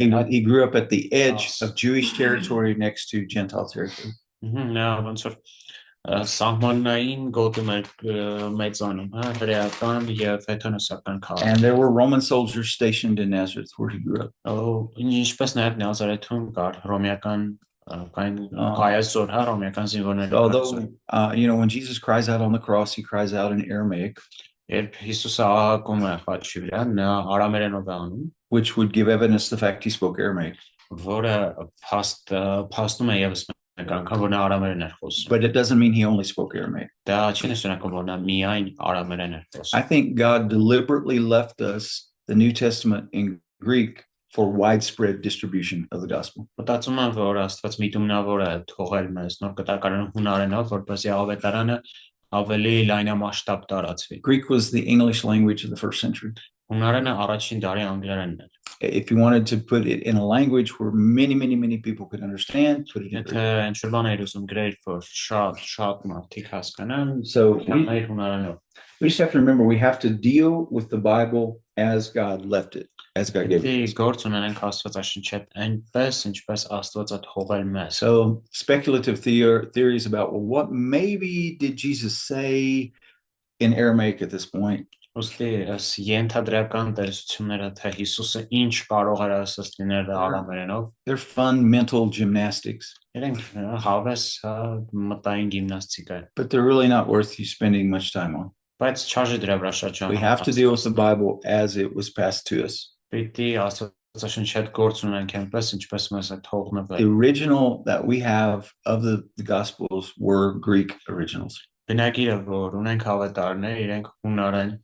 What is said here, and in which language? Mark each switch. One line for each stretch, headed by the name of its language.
English: He grew up at the edge of Jewish territory next to Gentile territory.
Armenian: Սահմանային գոտում էր մեծանում, հրեական եւ հեթանոսական քաղաք։
English: And there were Roman soldiers stationed in Nazareth where he grew up.
Armenian: Ինչպես նաև Նազարեթում կար հռոմեական կայասոր, հռոմեական զինվորների կայասոր։
English: Although, when Jesus cries out on the cross, he cries out in Aramaic,
Armenian: Երբ Հիսուսը ահագում է խաչի վրա, նա արամերենով է անում,
English: which would give evidence to the fact he spoke Aramaic.
Armenian: որը փաստում է եւս մեկ անգամ, որ նա արամերեն էր խոսում։
English: But it doesn't mean he only spoke Aramaic.
Armenian: Դա չի նշանակում, որ նա միայն արամերեն էր
English: I
Armenian: խոսում։
English: think God deliberately left us the New Testament in Greek for widespread distribution of the gospel.
Armenian: Մտածում եմ, որ Աստված միտումնավոր է թողել մեզ նոր կտակարան հունարենով, որպեսզի ավետարանը ավելի լայնամասշտաբ տարածվի։
English: Greek was the English language of the first century.
Armenian: Հունարենը առաջին դարի անգլերենն էր։
English: If you wanted to put it in a language where many, many, many people could understand, put it in
Armenian: Եթե ինչ-որ բան էր ուզում գրել, որ շատ մարդիկ հասկանան,
English: So
Armenian: մեր հունարենով։
English: we just have to remember we have to deal with the Bible as God left it, as God gave it.
Armenian: Գործ ունենք Աստվածաշնչի հետ այնպես, ինչպես Աստվածը թողել մեզ։
English: So speculative theories about, well, what maybe did Jesus say in Aramaic at this point?
Armenian: Ոստի ենթադրական տեսությունները, թե Հիսուսը ինչ կարող էր ասած լինել արամերենով,
English: They're fun mental gymnastics,
Armenian: իրենք հավես մտային գիմնաստիկա է,
English: but they're really not worth you spending much time on.
Armenian: բայց չարժի դրա վրա շատ
English: We have to deal with the Bible as it was passed to us.
Armenian: Պիտի Աստվածաշնչի հետ գործ ունենք այնպես, ինչպես մեզ է թողնվել։
English: The original that we have of the Gospels were Greek originals.
Armenian: Բնագիրը, որ ունենք ավետարներ, իրենք հունարեն։